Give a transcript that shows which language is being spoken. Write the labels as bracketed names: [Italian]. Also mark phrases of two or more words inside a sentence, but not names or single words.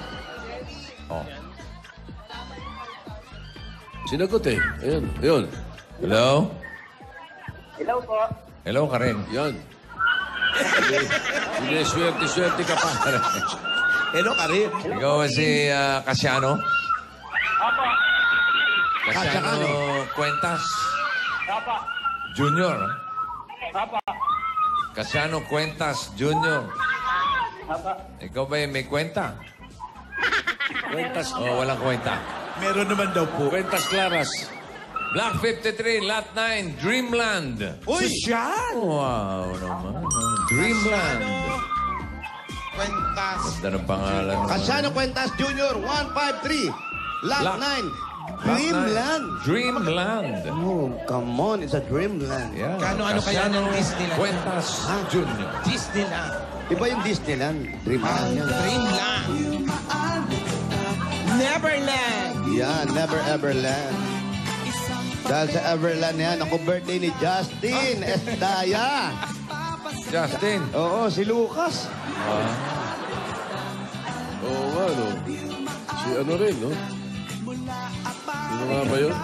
[Filipino] Oh. Sinagot eh. Ayun, ayun. Hello? Hello po. Hello ka rin. Yan. Hindi, swerte-swerte ka pa. Hello, Karin. Ikaw ba si Casiano? Apo. Casiano Cuentas Apo. Junior. Apo. Casiano Cuentas Junior. Apo. Ikaw ba may kwenta? Kwentas, O walang kwenta? Meron naman daw po. [Spanish] Kwentas Claras. [English] Black 53, Lot 9, Dreamland. [Filipino] Uy, siya! Wow naman. Dreamland. Kwentas. Ganda ng pangalan. Casiano Cuentas Jr., 153. Lot Lot 9. Dreamland. Dreamland. [English] Oh, come on. It's a dreamland. Yeah. [Filipino] Kano-ano kaya Casiano ng Disneyland? Cuentas Junior. Disneyland. Iba yung Disneyland. Dreamland yan. Dreamland. Neverland. [English] Yeah, never ever land. [Filipino] Dahil sa Everland yan, ako birthday ni Justin Esdaya. Justin. Oo, si Lucas. Oo nga, no? Si ano rin, no? Sino nga ba yun?